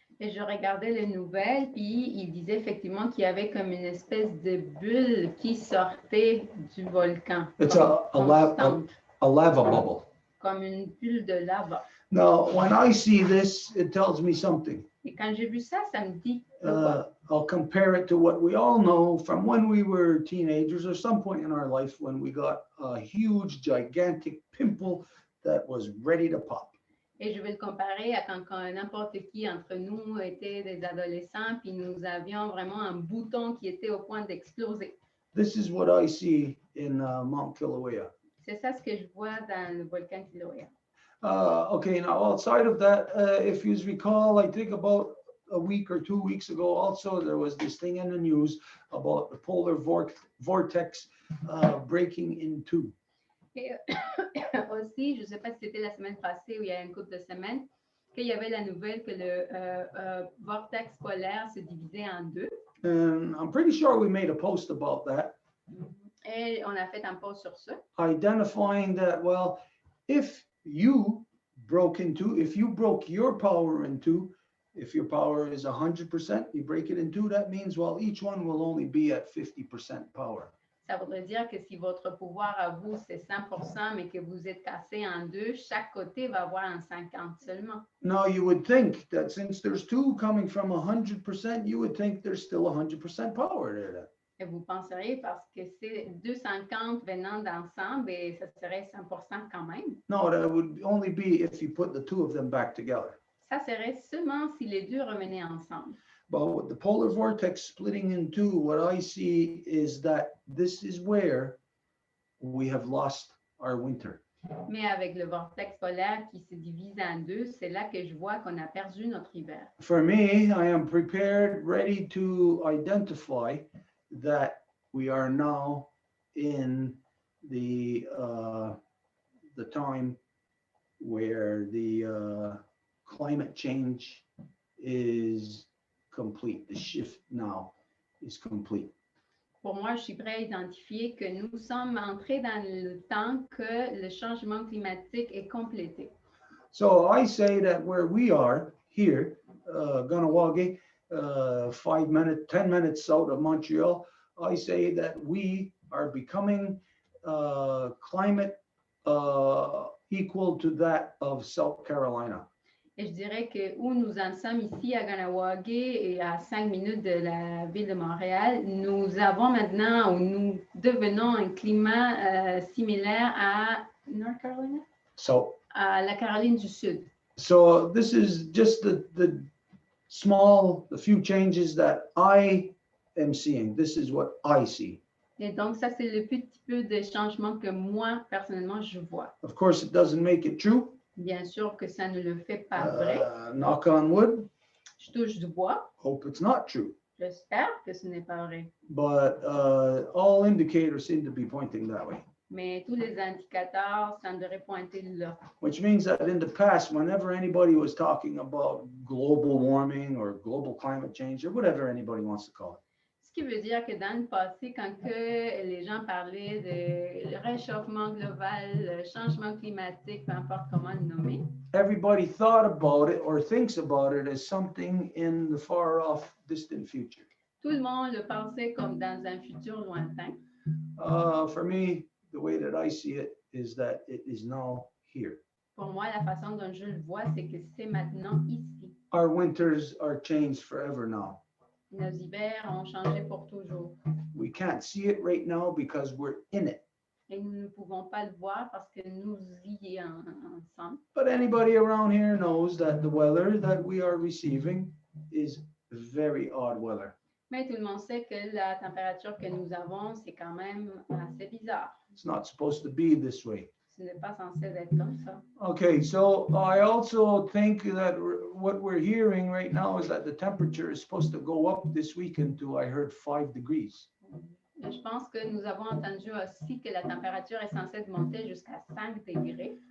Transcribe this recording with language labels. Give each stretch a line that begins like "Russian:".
French: Et je regardais les nouvelles, puis il disait effectivement qu'il y avait comme une espèce de bulle qui sortait du volcan.
English: It's
French: Constante,
English: a lava bubble.
French: comme une bulle de lava.
English: Now, when I see this, it tells me something.
French: Et quand j'ai vu ça, ça me dit de quoi?
English: I'll compare it to what we all know from when we were teenagers or some point in our life when we got a huge, gigantic pimple that was ready to pop.
French: Et je vais le comparer à quand n'importe qui entre nous était des adolescents, puis nous avions vraiment un bouton qui était au point d'exploser.
English: This is what I see in Mount Kilauea.
French: C'est ça ce que je vois dans le volcan Kilauea.
English: Okay, now outside of that, if you recall, I think about a week or 2 weeks ago, also there was this thing in the news about the polar vortex breaking in two.
French: Et aussi, je ne sais pas si c'était la semaine passée ou il y a une couple de semaines, qu'il y avait la nouvelle que le vortex polaire se divisait en deux.
English: And I'm pretty sure we made a post about that.
French: Et on a fait un post sur ça.
English: Identifying that, well, if you broke your power in two, if your power is 100%, you break it in two, that means, well, each one will only be at 50% power.
French: Ça voudrait dire que si votre pouvoir à vous, c'est 100%, mais que vous êtes cassé en deux, chaque côté va avoir un 50 seulement.
English: Now, you would think that since there's two coming from 100%, you would think there's still 100% power there.
French: Et vous penseriez parce que c'est 250 venant d'ensemble, et ça serait 100% quand même.
English: No, that would only be if you put the two of them back together.
French: Ça serait seulement si les deux revenaient ensemble.
English: But with the polar vortex splitting in two, what I see is that this is where we have lost our winter.
French: Mais avec le vortex polaire qui se divise en deux, c'est là que je vois qu'on a perdu notre hiver.
English: For me, I am prepared, ready to identify that we are now in the time where the climate change is complete. The shift now is complete.
French: Pour moi, je suis prêt à identifier que nous sommes entrés dans le temps que le changement climatique est complété.
English: So I say that where we are here, Ganawagi, 10 minutes south of Montreal, I say that we are becoming climate equal to that of South Carolina.
French: Et je dirais que où nous en sommes ici à Ganawagi et à 5 minutes de la ville de Montréal, nous avons maintenant, ou nous devenons un climat similaire à North Carolina?
English: So,
French: À la Caroline du Sud.
English: so this is just the few changes that I am seeing. This is what I see.
French: Et donc, ça, c'est le petit peu de changement que moi, personnellement, je vois.
English: Of course, it doesn't make it true.
French: Bien sûr que ça ne le fait pas vrai.
English: Knock on wood.
French: Je touche du bois.
English: Hope it's not true.
French: J'espère que ce n'est pas vrai.
English: But all indicators seem to be pointing that way.
French: Mais tous les indicateurs sembleraient pointer là.
English: Which means that in the past, whenever anybody was talking about global warming or global climate change or whatever anybody wants to call it,
French: Ce qui veut dire que dans le passé, quand que les gens parlaient de réchauffement global, le changement climatique, peu importe comment le nommer,
English: everybody thought about it or thinks about it as something in the far off, distant future.
French: tout le monde le pensait comme dans un futur lointain.
English: For me, the way that I see it is that it is now here.
French: Pour moi, la façon dont je le vois, c'est que c'est maintenant ici.
English: Our winters are changed forever now.
French: Nos hivers ont changé pour toujours.
English: We can't see it right now because we're in it.
French: Et nous ne pouvons pas le voir parce que nous y ensemble.
English: But anybody around here knows that the weather that we are receiving is very odd weather.
French: Mais tout le monde sait que la température que nous avons, c'est quand même assez bizarre.
English: It's not supposed to be this way.
French: Ce n'est pas censé être comme ça.
English: Okay, so I also think that what we're hearing right now is that the temperature is supposed to go up this weekend to, I heard, 5 degrees.
French: Je pense que nous avons entendu aussi que la température est censée monter jusqu'à 5 degrés.